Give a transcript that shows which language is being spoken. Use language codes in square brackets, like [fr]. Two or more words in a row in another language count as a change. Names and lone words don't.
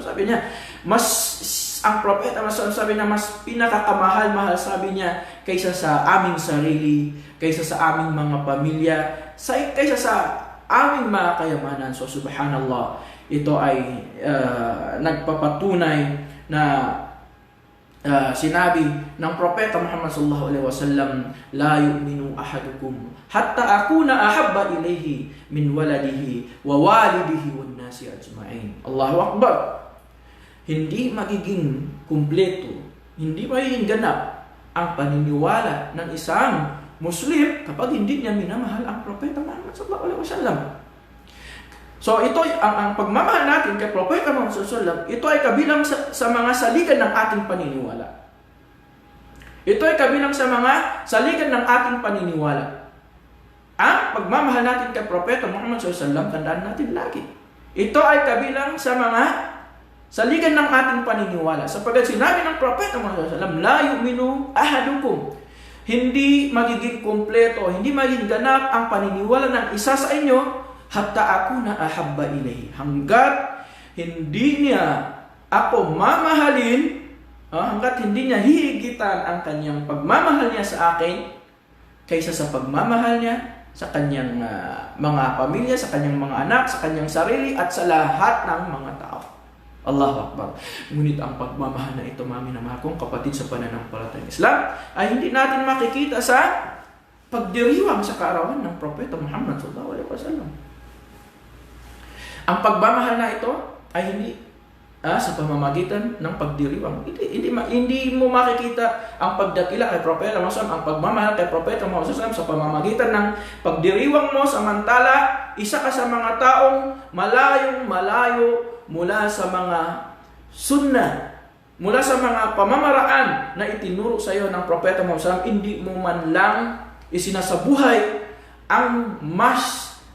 [tl] Sabi niya, ang Propeta Muhammad sabi na mas pinakakamahal-mahal, sabi niya, kaysa sa aming sarili, kaysa sa aming mga pamilya, kaysa sa aming mga kayamanan. So subhanallah, ito ay nagpapatunay na sinabi ng Propeta Muhammad [ar] صلى الله عليه وسلم, لا يؤمن أحدكم حتى أكون أحب إليه من ولده ووالده والناس أجمعين. الله أكبر. [tl] Hindi magiging kumpleto, hindi magiging ganap ang paniniwala ng isang Muslim kapag hindi niya minamahal ang Propeta Muhammad [ar] صلى الله عليه وسلم. [tl] So ito ang pagmamahal natin kay Propeta Muhammad [ar] صلى الله عليه وسلم, [tl] ito ay kabilang sa mga saligan ng ating paniniwala. Ito ay kabilang sa mga saligan ng ating paniniwala. Ang pagmamahal natin kay Propeta Muhammad [ar] صلى الله عليه وسلم, [tl] tandaan natin lagi, ito ay kabilang sa mga saligan ng ating paniniwala. Sapagkat sinabi ng Propeta Muhammad SAW, [ar] لا يؤمن أحدكم, [tl] hindi magiging kumpleto, hindi magiging ganap ang paniniwala ng isa sa inyo, [ar] حتى أكون أحب إليه, [tl] hanggat hindi niya ako mamahalin, hanggat hindi niya hihigitan ang kanyang pagmamahal niya sa akin kaysa sa pagmamahal niya sa kanyang mga pamilya, sa kanyang mga anak, sa kanyang sarili, at sa lahat ng mga tao. [ar] الله أكبر. [tl] Ngunit ang pagmamahal na ito, mga minamahal kong kapatid sa pananampalatayang Islam, ay hindi natin makikita sa pagdiriwang sa kaarawan ng Propeta Muhammad [ar] صلى الله عليه وسلم. [tl] Ang pagmamahal na ito ay hindi sa pamamagitan ng pagdiriwang. Hindi mo makikita ang pagdakila kay Propeta Muhammad, ang pagmamahal kay Propeta Muhammad sa pamamagitan ng pagdiriwang mo, samantala isa ka sa mga taong malayong-malayo mula sa mga sunnah, mula sa mga pamamaraan na itinuro sa iyo ng Propeta Muhammad, hindi mo man lang isinasabuhay ang mas